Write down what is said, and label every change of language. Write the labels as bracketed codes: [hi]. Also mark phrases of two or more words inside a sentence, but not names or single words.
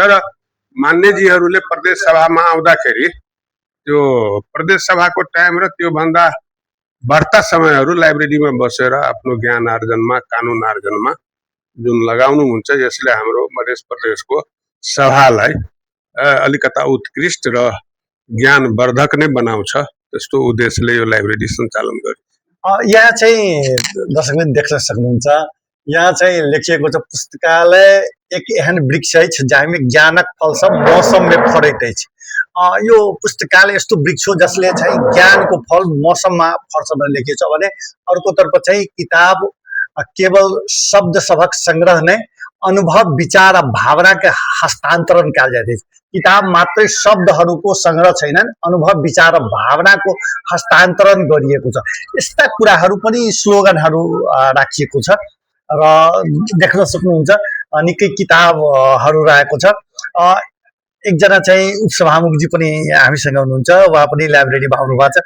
[ne] र मान्यजीहरूले प्रदेश सभामा आउँदाखेरि त्यो प्रदेश सभाको टाइम र त्योभन्दा बढ्ता समयहरू लाइब्रेरीमा बसेर आफ्नो ज्ञान आर्जनमा, कानुन आर्जनमा जुन लगाउनुहुन्छ, यसले हाम्रो मध्य प्रदेशको सभालाई अलिकता उत्कृष्ट र ज्ञानवर्धक नै बनाउँछ। त्यस्तो उद्देश्यले यो लाइब्रेरी सञ्चालन गर्छ। यहाँ चाहिँ दर्शकले देख्न सक्नुहुन्छ, यहाँ चाहिँ लेखिएको छ, [mai] पुस्तकालय एक एहन वृक्ष अछि जाहिमे ज्ञानक फल सब मौसम में फरैत अछि। [ne] यो पुस्तकालय यस्तो वृक्ष हो जसले चाहिँ ज्ञानको फल मौसममा फर्छ भनेर लेखिएको छ भने अर्कोतर्फ चाहिँ [mai] किताब केवल शब्द सबक संग्रह नै, अनुभव, विचार र भावनाको हस्तान्तरण कयल जाइत अछि। [ne] किताब मात्रै शब्दहरूको संग्रह छैनन्, अनुभव, विचार र भावनाको हस्तान्तरण गरिएको छ। यस्ता कुराहरू पनि स्लोगनहरू राखिएको छ र देख्न सक्नुहुन्छ निकै किताबहरू रहेको छ। एकजना चाहिँ उपसभामुखजी पनि हामीसँग हुनुहुन्छ, उहाँ पनि लाइब्रेरीमा आउनु भएको छ।